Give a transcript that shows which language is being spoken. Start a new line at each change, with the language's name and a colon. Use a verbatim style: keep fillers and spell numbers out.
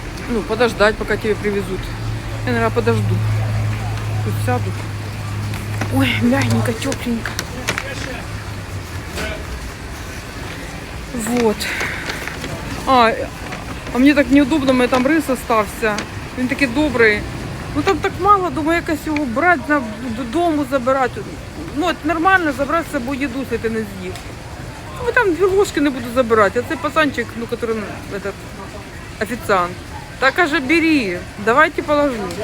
Russian: Ну, подождать, пока тебе привезут. Я, наверное, подожду. Тут сяду. Ой, мягенько, тепленько. Вот. А, а мне так неудобно, мой там рис остался.
Ukrainian: Він такий добрий. Ну там так мало, думаю, якось його брати, на- додому забирати. Ну, от нормально забрати з собою їду, якщо ти не з'їв. Ну там дві ложки не буду забирати. А цей пацанчик, ну, який этот, офіціант. Та каже, бери, давайте положу.